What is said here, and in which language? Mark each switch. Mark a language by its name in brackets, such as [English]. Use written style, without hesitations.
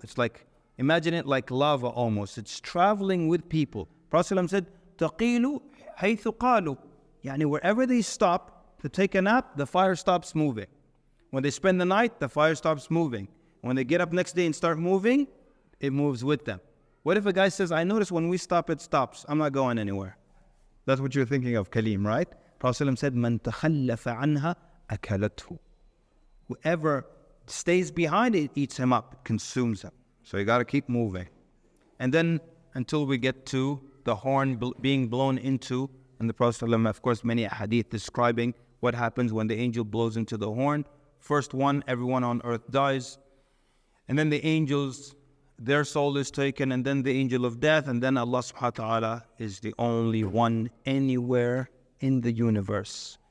[English] It's like, imagine it like lava almost. It's traveling with people. [Arabic] Prophet said, تَقِيلُ حَيْثُ قَالُوا. [English] Yani wherever they stop to take a nap, the fire stops moving. When they spend the night, the fire stops moving. When they get up next day and start moving, it moves with them. What if a guy says, I notice when we stop, it stops. I'm not going anywhere. That's what you're thinking of, Kaleem, right? [Arabic] Prophet said, مَنْ تَخَلَّفَ عَنْهَا أَكَلَتْهُ. [English] Whoever stays behind, it eats him up, consumes him. So you got to keep moving. And then until we get to the horn being blown into, and the Prophet, of course, many hadith describing what happens when the angel blows into the horn. First one, everyone on earth dies. And then the angels, their soul is taken, and then the angel of death, and then Allah subhanahu wa ta'ala is the only one anywhere in the universe.